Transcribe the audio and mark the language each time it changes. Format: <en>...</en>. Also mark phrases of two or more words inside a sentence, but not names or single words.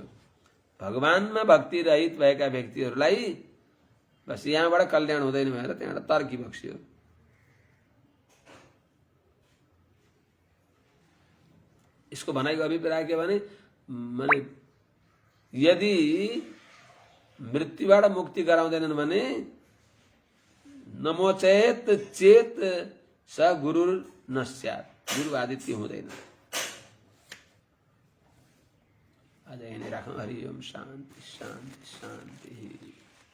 <ne>भगवानमा भक्ति रहित भएका व्यक्तिहरूलाई बस यहाँबाट कल्याण हुँदैन भनेर त्यहाँबाट तर्किबक्स्यो। इसको भनाइको अभिप्राय के भने माने यदि मृत्युबाट मुक्ति गराउँदैनन् भने</ne> <sa>नमोचेत चेत स गुरु न स्यात्,</sa> <ne>गुरु आदित्य हुँदैन। आज यही नै राखौँ। हरि ओम।</ne> <sa>शान्ति शान्ति शान्ति।</sa>